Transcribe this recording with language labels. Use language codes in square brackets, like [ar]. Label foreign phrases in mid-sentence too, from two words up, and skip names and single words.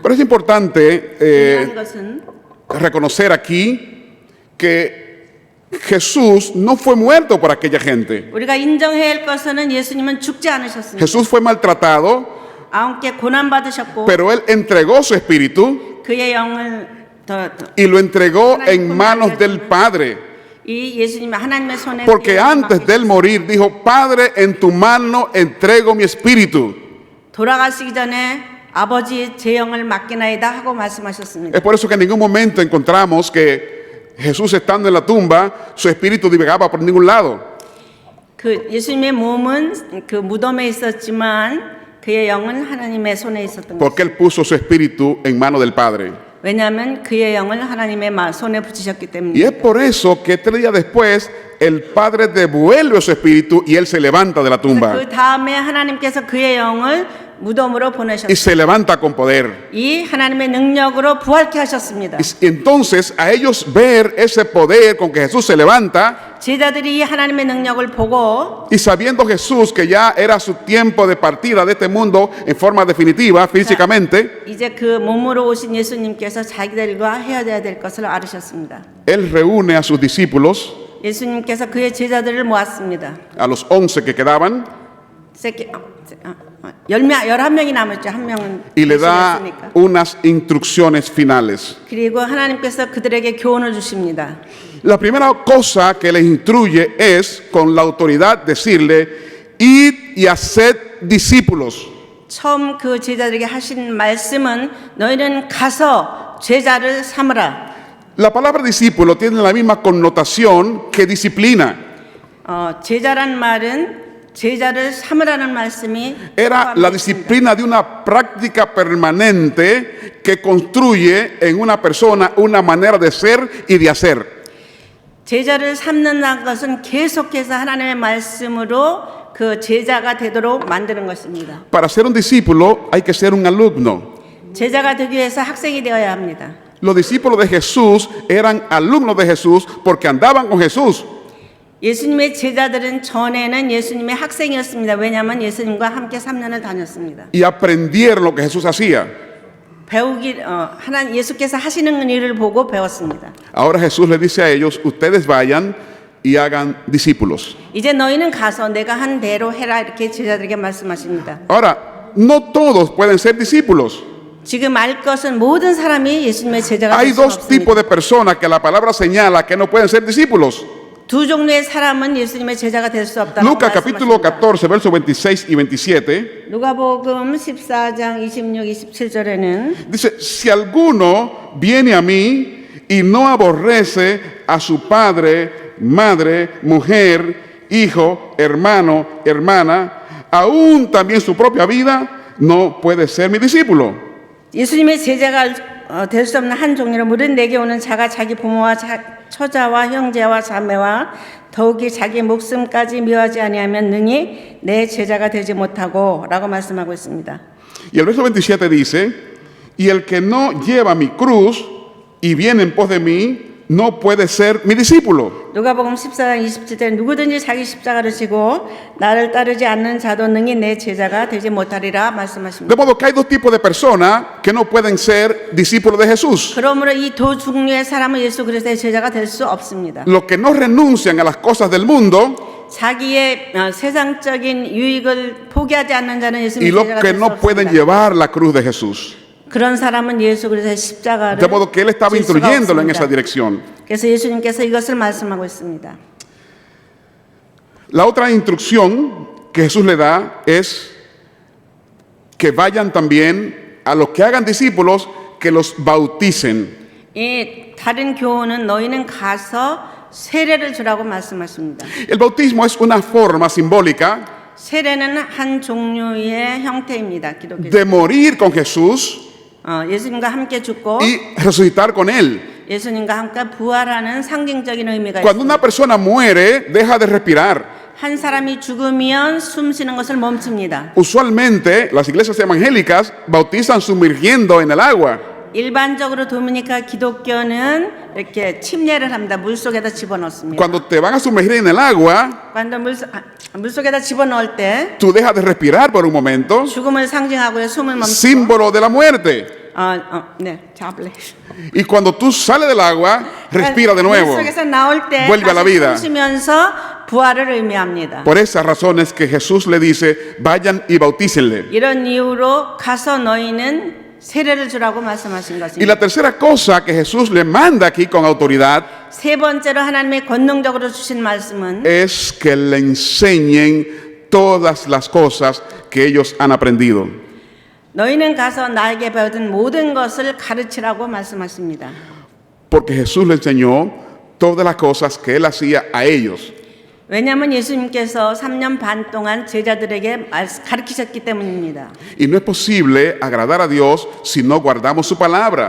[es] Pero es importante [ko] 중요한 것은 [es] reconocer aquí que Jesús no fue muerto por aquella gente. [ko] 우리가 인정해야 할 것은 예수님은 죽지 않으셨습니다. [es] Jesús fue maltratado, [ko] 아홉께 고난 받으셨고 [es] pero Él entregó su espíritu [ko] 그의 영을 [es] y lo entregó en manos del Padre. [ko] 이 예수님 하나님의 손에 [es] Porque antes de Él morir dijo, Padre, en tu mano entrego mi espíritu. [ko] 돌아가시기 전에 아버지 제 영을 맡기나이다 하고 말씀하셨습니다. [es] Es por eso que en ningún momento encontramos que Jesús estando en la tumba, su espíritu divagaba por ningún lado. [ko] 그 예수님의 몸은 그 무덤에 있었지만 그의 영은 하나님의 손에 있었던 [es] Porque [ko] 것입니다. [es] Él puso su espíritu en manos del Padre. [ko] 왜냐하면 그의 영을 하나님의 손에 붙이셨기 [es] Y [ko] 때문에. [es] es por eso que 3 días después el Padre devuelve su espíritu y Él se levanta de la tumba. [ko] 그 다음에 하나님께서 그의 영을 무덤으로 [es] Y [ko] 보내셨습니다. [es] se levanta con poder. [ko] 이 하나님의 능력으로 부활케 하셨습니다. [es] Y entonces a ellos ver ese poder con que Jesús se levanta [ko] 제자들이 이 하나님의 능력을 보고 [es] y sabiendo Jesús que ya era su tiempo de partida de este mundo en forma definitiva, físicamente, [ko] 이제 그 몸으로 오신 예수님께서 자기들과 헤어져야 될 것을 알으셨습니다. [es] Él reúne a sus discípulos, [ko] 예수님께서 그의 제자들을 모았습니다. [es] a los 11 que quedaban, [ko] 11명이 남았죠. 한 명은 [es] y le da [ko] 대신했으니까. [es] unas instrucciones finales. [ko] 그리고 하나님께서 그들에게 교훈을 주십니다. [es] La primera cosa que les instruye es con la autoridad decirle, id y haced discípulos. [ko] 처음 그 제자들에게 하신 말씀은 너희는 가서 제자를 삼으라. [es] La palabra discípulo tiene la misma connotación que disciplina. [ko] 제자란 말은 제자를 삼으라는 말씀이 [es] Era la disciplina de una práctica permanente que construye en una persona una manera de ser y de hacer. [ko] 제자를 삼는다는 것은 계속해서 하나님의 말씀으로 그 제자가 되도록 만드는 것입니다. [es] Para ser un discípulo hay que ser un alumno. [ko] 제자가 되기 위해서 학생이 되어야 합니다. [es] Los discípulos de Jesús eran alumnos de Jesús porque andaban con Jesús. [ko] 예수님의 제자들은 전에는 예수님의 학생이었습니다. 왜냐하면 예수님과 함께 3년을 다녔습니다. [es] Y aprendieron lo que Jesús hacía. [ko] 예수께서 하시는 일을 보고 배웠습니다. [es] Ahora Jesús les dice a ellos, ustedes vayan y hagan discípulos. [ko] 이제 너희는 가서 내가 한 대로 해라 이렇게 제자들에게 말씀하십니다. [es] Ahora, no todos pueden ser discípulos. [ko] 지금 알 것은 모든 사람이 예수님의 제자가 [es] Hay [ko] 될 수는 [es] dos tipos [ko] 없습니다. [es] de personas que la palabra señala que no pueden ser discípulos. [ko] 두 종류의 사람은 예수님의 제자가 될 수 없다고 [es] Lucas capítulo [ko] 말씀하십니다. [es] 14, versos 26 y 27, [ko] 누가복음 14장 26, 27절에는 [es] dice, si alguno viene a mí y no aborrece a su padre, madre, mujer, hijo, hermano, hermana, aún también su propia vida, no puede ser mi discípulo. [ko] 예수님의 제자가 될 수 없는 한 종류로 무릇 내게 오는 자가 자기 부모와 처자와 형제와 자매와 더욱이 자기 목숨까지 미워하지 아니하면 능히 내 제자가 되지 못하고 라고 말씀하고 있습니다. [es] Y el verso 27 dice, y el que no lleva mi cruz y viene en pos de mí, no puede ser mi discípulo. [ko] 누가복음 14장 27절에 누구든지 자기 십자가를 지고 나를 따르지 않는 자도 능히 내 제자가 되지 못하리라 말씀하십니다. [es] De modo que hay dos tipos de personas que no pueden ser discípulos de Jesús. [ko] 그러므로 이 두 종류의 사람은 예수 그리스도의 제자가 될 수 없습니다. [es] Los que no renuncian a las cosas del mundo [ko] 자기의 세상적인 유익을 포기하지 않는 자는 [es] y [ko] 예수님의 [es] los [ko] 제자가 [es] que [ko] 될 수 [es] no pueden [ko] 없습니다. [es] llevar la cruz de Jesús. [ko] 그런 사람은 예수 그리스도의 십자가를 [es] De modo que él estaba [ko] 질 수가 [es] instruyéndolo en [ko] 없습니다. [es] esa dirección. [ko] 그래서 예수님께서 이것을 말씀하고 있습니다. [es] La otra instrucción que Jesús le da es que vayan también a los que hagan discípulos, que los bauticen. [ko] 이 다른 교훈은 너희는 가서 세례를 주라고 말씀하십니다. [es] El bautismo es una forma simbólica [ko] 세례는 한 종류의 형태입니다. 기독교. [es] de morir con Jesús [ko] 예수님과 함께 죽고 [es] y resucitar con Él. [ko] 예수님과 함께 부활하는 상징적인 의미가 [es] Cuando [ko] 있습니다. [es] una persona muere, deja de respirar. [ko] 한 사람이 죽으면 숨 쉬는 것을 멈춥니다. [es] Usualmente, las iglesias evangélicas bautizan sumergiendo en el agua. [ko] 일반적으로 도미니카 기독교는 이렇게 침례를 합니다. 물 속에다 집어넣습니다. [es] Cuando te van a sumergir en el agua, [ko] 물 속에다 집어넣을 때 [es] tú dejas de respirar por un momento, [ko] 죽음을 상징하고요. 숨을 멈추고. [es] símbolo de la muerte. [ko] 네, 자블레. [es] Y cuando tú sales del agua, respira de nuevo. [ko] 물 속에서 나올 때 [es] Vuelve a la vida. [ko] 다시 숨 쉬면서 부활을 의미합니다. [es] Por esas razones que Jesús le dice, vayan y bautícenle. [ko] 이런 이유로 가서 너희는 세례를 주라고 말씀하신 [es] Y [ko] 것입니다. [es] la tercera cosa que Jesús le manda aquí con autoridad [ko] 세 번째로 하나님의 권능적으로 주신 말씀은 [es] es que le enseñen todas las cosas que ellos han aprendido. [ko] 너희는 가서 나에게 배우던 모든 것을 가르치라고 말씀하십니다. [es] Porque Jesús le enseñó todas las cosas que él hacía a ellos. [ko] 왜냐하면 예수님께서 3년 반 동안 제자들에게 가르치셨기 때문입니다. [es] Y no es posible agradar a Dios si no guardamos su palabra.